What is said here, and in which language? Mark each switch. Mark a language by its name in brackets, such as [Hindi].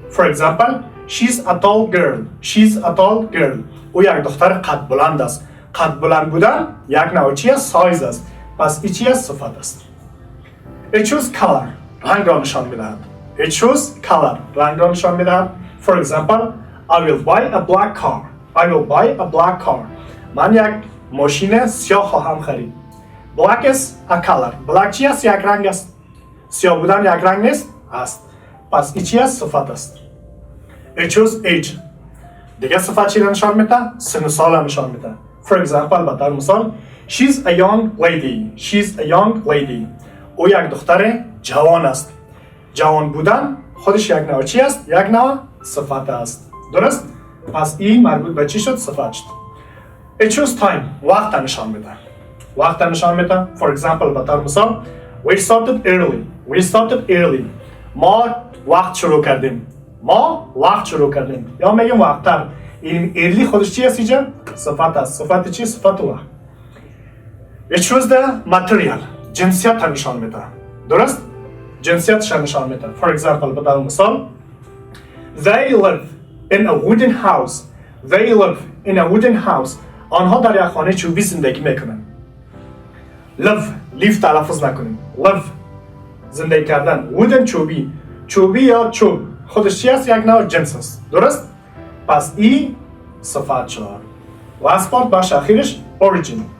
[English] For example, she's a tall girl. She's a tall girl. [Persian] او یک دختر قد بلند است. قد بلند بودن یک نوع چی است؟ سایز است. پس این چی است؟ صفت است. [English] It shows color. [Persian] رنگ را نشان میدهد. [English] It shows color. [Persian] رنگ را نشان میدهد. [English] For example, I will buy a black car. I will buy a black car. [Persian] من یک ماشین سیاه خواهم خرید. [English] Black is a color. [Persian] Black چی است؟ یک رنگ است. سیاه بودن یک رنگ نیست؟ است. پس این چی است؟ صفت است. [English] It shows age. [Persian] دیگه صفت چی را نشان میده؟ سن و سال را نشان میده. [English] For example, [Persian] به طور مثال, [English] she's a young lady. She's a young lady. [Persian] او یک دختر جوان است. جوان بودن خودش یک نوع چی است؟ یک نوع صفت است. درست؟ پس این مربوط به چی شد؟ صفت شد. [English] It shows time. [Persian] وقت نشان میده. وقت نشان میده. [English] For example, [Persian] به طور مثال, [English] we started early. We started early. [Persian] ما وقت شروع کردیم. ما وقت شروع کردیم. یا میگیم وقتتر. این early خودش چی است اینجا؟ صفت است. صفت چی؟ صفت وقت. [English] It shows the material. [Persian] جنسیت نشان میده. درست؟ جنسیتش نشان میده. [English] For example, [Persian] به طور مثال, [English] they live in a wooden house. They live in a wooden house. [Persian] آنها در یک خانه چوبی زندگی میکنن. live تلفظ نکنیم. live زندگی کردن. wooden چوبی. چوبی یا چوب خودش چی است؟ یک نوع جنس است. درست؟ پس این صفت شد. [English] last part [Persian] بخش اخیرش [English] origin.